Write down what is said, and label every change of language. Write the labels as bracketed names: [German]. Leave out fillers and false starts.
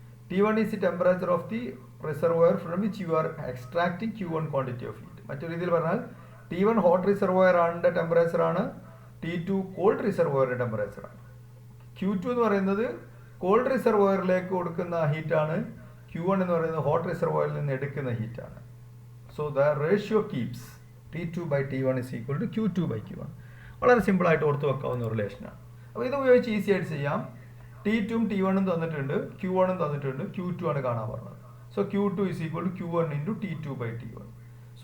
[English] T1 is the temperature of the reservoir from which you are extracting Q1 quantity of heat. [Malayalam] മറ്റൊരു രീതിയിൽ പറഞ്ഞാൽ T1 hot reservoir ആണ് temperature ആണ്, T2 called റിസർവോയറിന്റെ temperature ആണ്. Q2 എന്ന് പറയുന്നത് കോൾഡ് റിസർവോയറിലേക്ക് കൊടുക്കുന്ന ഹീറ്റാണ്. Q1 എന്ന് പറയുന്നത് ഹോട്ട് റിസർവോയറിൽ നിന്ന് എടുക്കുന്ന ഹീറ്റാണ്. [English] So the ratio keeps T2/T1 is equal to Q2/Q1. [Malayalam] വളരെ സിമ്പിളായിട്ട് ഓർത്ത് വെക്കാവുന്ന റിലേഷനാണ്. അപ്പോൾ ഇത് ഉപയോഗിച്ച് ഈസി ആയിട്ട് ചെയ്യാം. T2 T1 തന്നിട്ടുണ്ട്, Q1 തന്നിട്ടുണ്ട്, Q2 ആണ് കാണാൻ പറഞ്ഞത്. [English] So Q2 is equal to Q1 into T2/T1. [Malayalam] So